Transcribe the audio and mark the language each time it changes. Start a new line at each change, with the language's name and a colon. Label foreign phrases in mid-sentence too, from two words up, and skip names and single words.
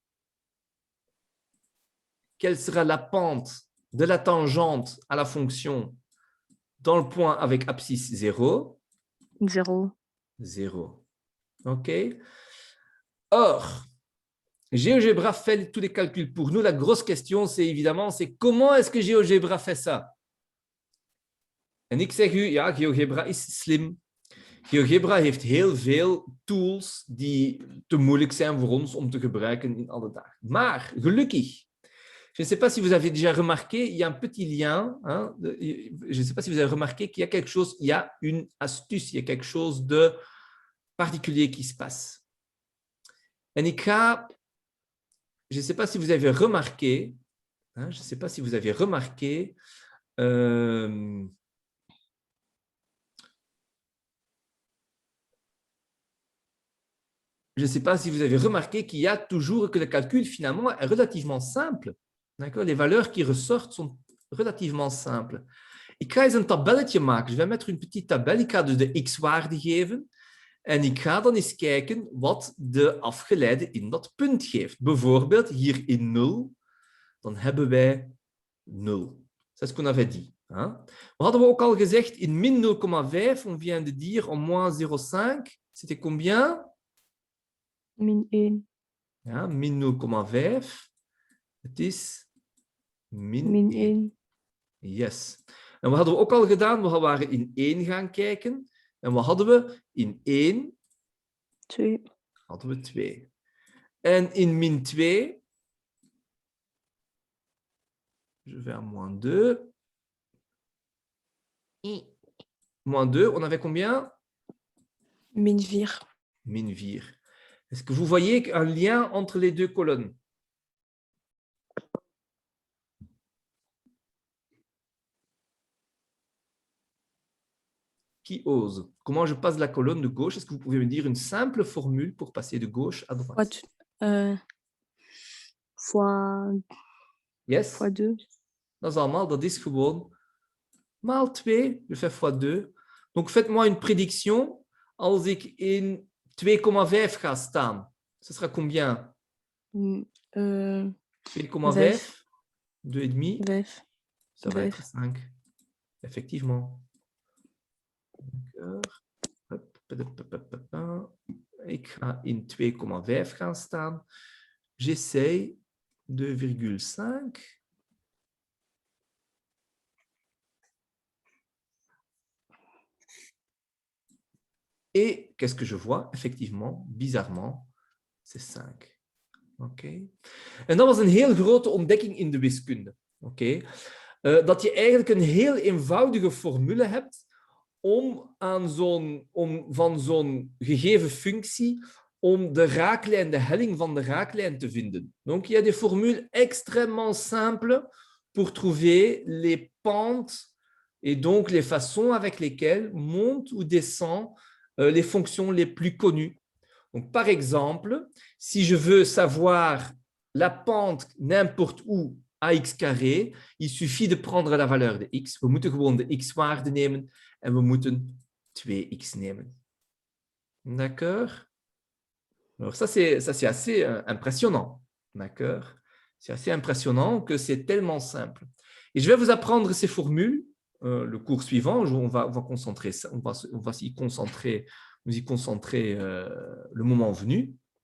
French: Quelle sera la pente de la tangente à la fonction dans le point avec abscisse 0? 0. 0. OK. Or, GeoGebra fait tous les calculs pour nous. La grosse question, c'est évidemment, c'est comment est-ce que GeoGebra fait ça?
Dutch: En ik zeg u, ja, GeoGebra is slim. GeoGebra heeft heel veel tools die te moeilijk zijn voor ons om te gebruiken in alle dagen. Maar gelukkig,
French: je ne sais pas si vous avez déjà remarqué, il y a un petit lien. Hein, je ne sais pas si vous avez remarqué qu'il y a quelque chose, il y a une astuce, il y a quelque chose de particulier qui se passe.
Dutch: En ik ga,
French: je ne sais pas si vous avez remarqué, hein, je ne sais pas si vous avez remarqué, je ne sais pas si vous avez remarqué qu'il y a toujours que le calcul finalement est relativement simple. Les valeurs qui ressortent sont relativement simples.
Dutch: Ik ga eens een tabelletje maken.
French: Je vais mettre une petite tabelle.
Dutch: Ik ga dus de x-waarde geven. En ik ga dan eens kijken wat de afgeleide in dat punt geeft. Bijvoorbeeld hier in 0, dan hebben wij 0.
French: C'est ce qu'on avait dit. Hein?
Dutch: We hadden ook al gezegd in min 0,5,
French: on vient de dire en moins 0,5. C'était combien?
Dutch: Min 1. Ja, min 0,5. Het is min 1. 1. Yes. En wat hadden we ook al gedaan? We waren in 1 gaan kijken. En wat hadden we? In 1 2. hadden we 2. En in min 2,
French: je vais à moins 2. Moins 2, on avait combien?
Dutch: Min 4. Min 4.
French: Est-ce que vous voyez un lien entre les deux colonnes? Qui ose? Comment je passe la colonne de gauche? Est-ce que vous pouvez me dire une simple formule pour passer de gauche à droite? Fois Yes? fois 2.
Dutch: Dat is allemaal, dat is gewoon maal 2.
French: Je fais fois 2. Donc, faites-moi une prédiction.
Dutch: Als ik in 2,5 ga staan,
French: ce sera combien? 2,5? 2,5? 5. Ça va être 5. Effectivement.
Dutch: Ik ga in 2,5 gaan staan.
French: J'essaye 2,5. Et qu'est-ce que je vois? Effectivement, bizarrement, c'est 5.
Dutch: Oké. En dat was een heel grote ontdekking in de wiskunde. Oké. Dat je eigenlijk een heel eenvoudige formule hebt om van zo'n gegeven functie om de raaklijn, de helling van de raaklijn te vinden.
French: Donc, il y a des formules extrêmement simples pour trouver les pentes et donc les façons avec lesquelles montent ou descendent les fonctions les plus connues. Donc, par exemple, si je veux savoir la pente n'importe où à x carré, il suffit de prendre la valeur de x.
Dutch: We moeten gewoon de x-waarde nemen en we moeten 2x nemen.
French: D'accord? Alors ça, c'est assez impressionnant. D'accord? C'est assez impressionnant que c'est tellement simple. Et je vais vous apprendre ces formules. Le cours suivant, on va concentrer ça, on va s'y concentrer, nous y concentrer le moment venu.